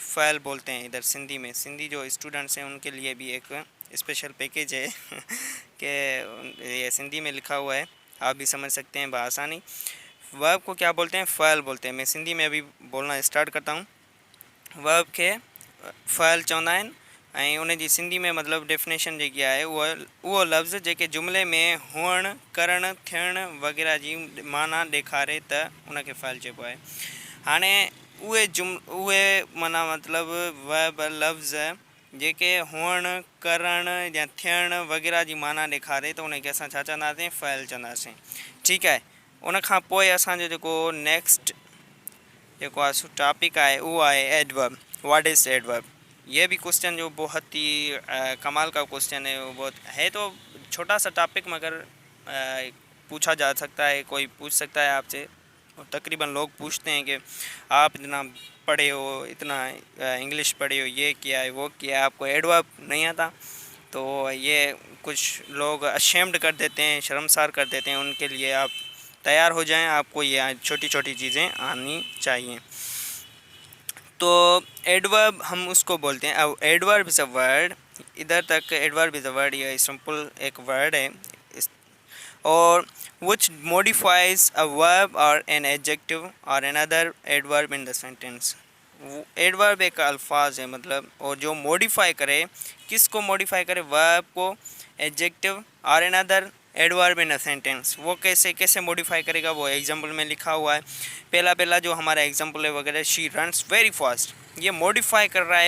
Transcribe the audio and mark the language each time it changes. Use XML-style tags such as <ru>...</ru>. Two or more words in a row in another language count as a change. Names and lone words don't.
<ur>فعل بولتے ہیں ادھر سندھی میں۔ سندھی جو اسٹوڈنٹس ہیں ان کے لیے بھی ایک اسپیشل پیکج ہے کہ یہ سندھی میں لکھا ہوا ہے، آپ بھی سمجھ سکتے ہیں بآسانی. ورب کو کیا بولتے ہیں؟ فعل بولتے ہیں. میں سندھی میں ابھی بولنا اسٹارٹ کرتا ہوں.</ur> <sd>वर्ब खे फ़ैल चवंदा आहिनि ऐं उन जी सिंधी में मतिलबु डेफिनेशन जेकी आहे उहो लफ़्ज़ जेके जुमिले में हुअणु करणु थियणु वग़ैरह जी माना ॾेखारे त उनखे फ़ैल चइबो आहे। हाणे उहे माना मतिलबु वर्ब लफ़्ज़ जेके हुअणु करणु या थियणु वग़ैरह जी माना ॾेखारे त उनखे असां छा चवंदासीं? फ़ैल चवंदासीं। ठीकु आहे। उन खां पोइ असांजो जेको नेक्स्ट जेको आहे टॉपिक आहे उहो आहे एडवर्ब।</sd> <en>What is adverb?</en> <ur>یہ بھی کوئسچن جو بہت ہی کمال کا کوئسچن ہے. وہ بہت ہے تو چھوٹا سا ٹاپک مگر پوچھا جا سکتا ہے، کوئی پوچھ سکتا ہے آپ سے. تقریباً لوگ پوچھتے ہیں کہ آپ اتنا پڑھے ہو، اتنا انگلش پڑھے ہو، یہ کیا ہے وہ کیا ہے، آپ کو ایڈورب نہیں آتا. تو یہ کچھ لوگ اشیمڈ کر دیتے ہیں، شرمسار کر دیتے ہیں. ان کے لیے آپ تیار ہو جائیں، آپ کو یہ چھوٹی چھوٹی چیزیں آنی چاہیے. تو ایڈورب ہم اس کو بولتے ہیں.</ur> <en>अब adverb is a word,</en> <ur>ادھر تک</ur> <en>adverb is a word,</en> <ur>یہ سمپل ایک ورڈ ہے اور</ur> <en>which modifies a verb or an adjective or another adverb in the sentence।</en> <ur>ایڈورب ایک الفاظ ہے مطلب، اور جو موڈیفائی کرے، کس کو موڈیفائی کرے? ورب کو، ایڈجیکٹیو اور</ur> <en>another adverb in a sentence.</en> <ur>وہ کیسے موڈیفائی کرے گا وہ ایگزامپل میں لکھا ہوا ہے. پہلا جو ہمارا ایگزامپل ہے وغیرہ,</ur> <en>she runs very fast,</en> <ur>یہ موڈیفائی کر رہا ہے.</ur>